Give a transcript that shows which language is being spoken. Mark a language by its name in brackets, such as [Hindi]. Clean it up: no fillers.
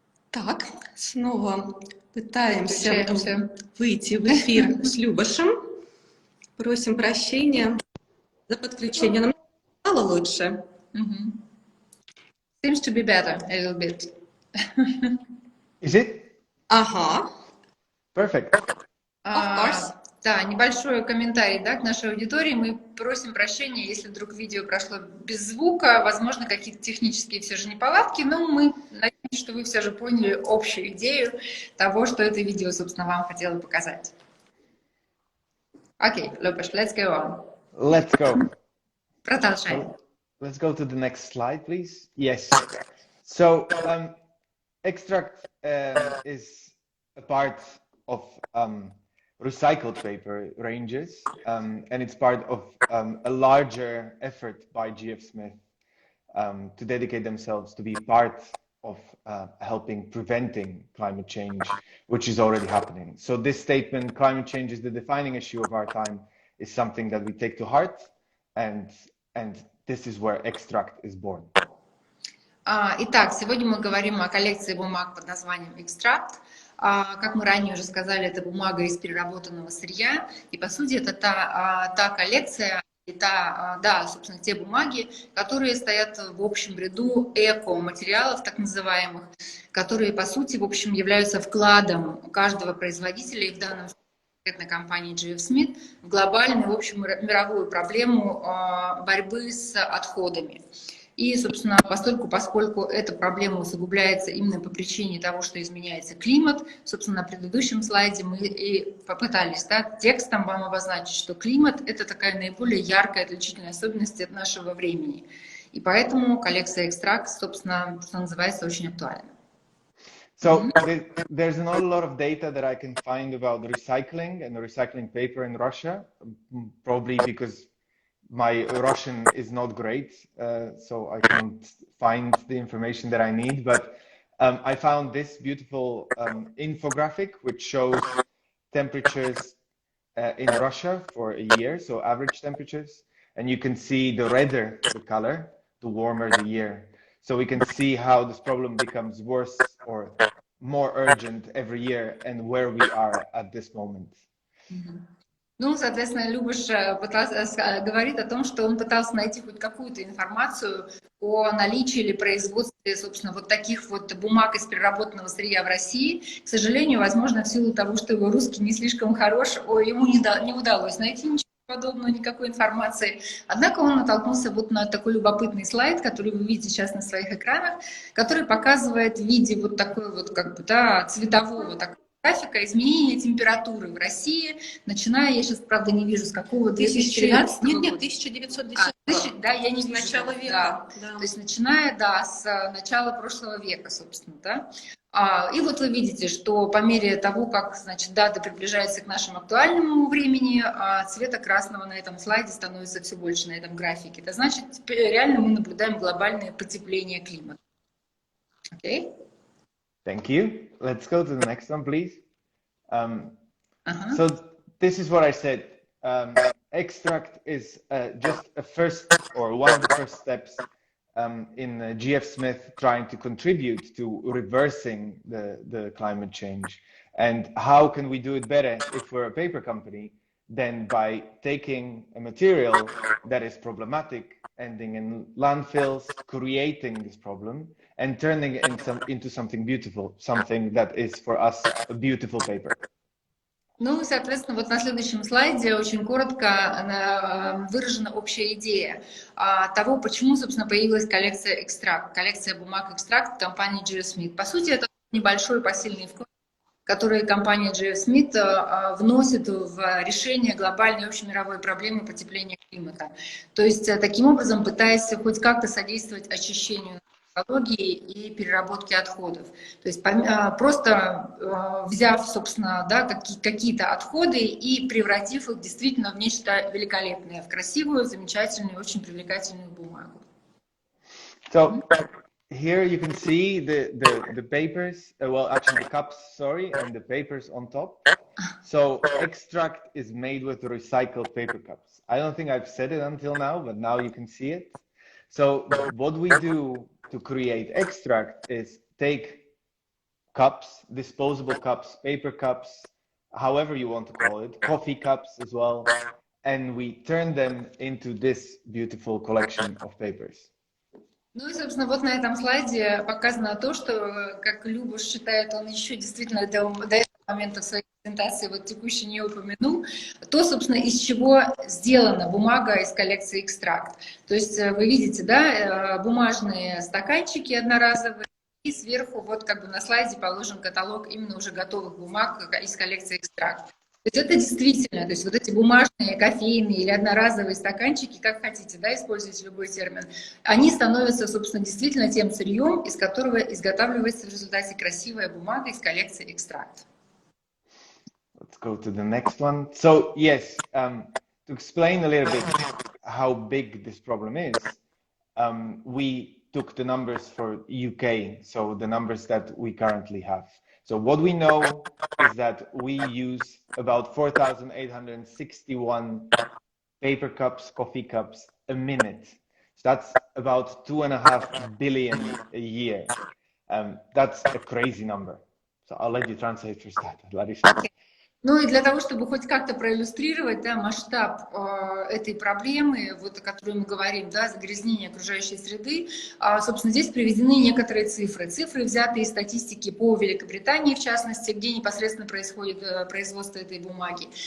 [Russian] Так, снова пытаемся выйти в эфир с Любашем. Просим прощения за подключение. Нам стало лучше. [English] Seems to be better a little bit. Is it? Ага. Perfect. Of course. [Russian] Да, небольшой комментарий, да, к нашей аудитории. Мы просим прощения, если вдруг видео прошло без звука, возможно, какие-то технические все же неполадки, но мы надеемся, что вы все же поняли общую идею того, что это видео, собственно, вам хотело показать. [English] Окей, Любаш, let's go on. Let's go. [Russian] Продолжаем. [English] Let's go to the next slide, please. Yes. So, extract is a part of recycled paper ranges, and it's part of a larger effort by G.F Smith to dedicate themselves to be part of helping preventing climate change, which is already happening. So this statement, climate change is the defining issue of our time, is something that we take to heart, and this is where Extract is born. [Russian] Итак, сегодня мы говорим о коллекции бумаг под названием «Экстракт». Как мы ранее уже сказали, это бумага из переработанного сырья, и по сути это та коллекция, собственно, те бумаги, которые стоят в общем ряду эко-материалов, так называемых, которые, по сути, в общем, являются вкладом каждого производителя, и в данном случае конкретной компании G.F Smith, в глобальную, в общем, мировую проблему борьбы с отходами. И, собственно, поскольку эта проблема усугубляется именно по причине того, что изменяется климат, собственно, на предыдущем слайде мы и попытались текстом вам обозначить, что климат — это такая наиболее яркая отличительная особенность от нашего времени. И поэтому коллекция «Экстракт», собственно, что называется, очень актуальна. [English] So there's not a lot of data that I can find about recycling and recycling paper in Russia, probably because my Russian is not great, so I can't find the information that I need, but I found this beautiful infographic which shows temperatures in Russia for a year, so average temperatures, and you can see the redder the color, the warmer the year. So we can see how this problem becomes worse or more urgent every year and where we are at this moment. [Russian] Ну, соответственно, Любаш говорит о том, что он пытался найти хоть какую-то информацию о наличии или производстве, собственно, вот таких вот бумаг из переработанного сырья в России. К сожалению, возможно, в силу того, что его русский не слишком хорош, ему не удалось найти ничего подобного, никакой информации. Однако он натолкнулся вот на такой любопытный слайд, который вы видите сейчас на своих экранах, который показывает в виде вот такой вот, как бы, цветового такого графика изменения температуры в России, начиная, я сейчас, правда, не вижу, с какого 2013 года. Нет, 1910 да, я не вижу. С начала века. Да. То есть начиная, с начала прошлого века, собственно, да. И вот вы видите, что по мере того, как, значит, дата приближается к нашему актуальному времени, цвета красного на этом слайде становится все больше на этом графике. Это значит, реально мы наблюдаем глобальное потепление климата. [English] Okay? Thank you. Let's go to the next one, please. So this is what I said. Extract is just a first or one of the first steps in G.F Smith trying to contribute to reversing the climate change. And how can we do it better if we're a paper company than by taking a material that is problematic, ending in landfills, creating this problem, and turning it into something beautiful, something that is for us a beautiful paper. [Russian] Ну, соответственно, вот на следующем слайде очень коротко выражена общая идея того, почему, собственно, появилась коллекция «Экстракт», коллекция бумаг «Экстракт» компании G.F Smith. По сути, это небольшой посильный вклад, который компания G.F Smith вносит в решение глобальной общемировой проблемы потепления климата. То есть, таким образом, пытаясь хоть как-то содействовать очищению экологии и переработки отходов. То есть просто взяв, собственно, какие-то отходы и превратив их действительно в нечто великолепное, в красивую, замечательную, очень привлекательную бумагу. [English] So here you can see the papers, well, actually the cups, sorry, and the papers on top. So Extract is made with recycled paper cups. I don't think I've said it until now, but now you can see it. So what we do to create Extract is take cups, disposable cups, paper cups, however you want to call it, coffee cups as well, and we turn them into this beautiful collection of papers. Ну и, собственно, вот на этом слайде показано то, что, как Люба считает, он еще действительно до этого момента в своей презентации вот текущей не упомянул, то, собственно, из чего сделана бумага из коллекции «Экстракт». То есть вы видите, бумажные стаканчики одноразовые, и сверху вот как бы на слайде положен каталог именно уже готовых бумаг из коллекции «Экстракт». То есть это действительно, то есть вот эти бумажные, кофейные или одноразовые стаканчики, как хотите, используйте любой термин, они становятся, собственно, действительно тем сырьем, из которого изготавливается в результате красивая бумага из коллекции «Экстракт». Let's go to the next one. So yes, to explain a little bit how big this problem is, we took the numbers for UK, so the numbers that we currently have. So what we know is that we use about 4,861 paper cups, coffee cups a minute. So that's about 2.5 billion a year. That's a crazy number. So I'll let you translate for that, Larissa. [Russian] Ну и для того, чтобы хоть как-то проиллюстрировать, да, масштаб этой проблемы, вот о которой мы говорим, да, загрязнение окружающей среды, собственно, здесь приведены некоторые цифры. Цифры, взятые из статистики по Великобритании, в частности, где непосредственно происходит производство этой бумаги.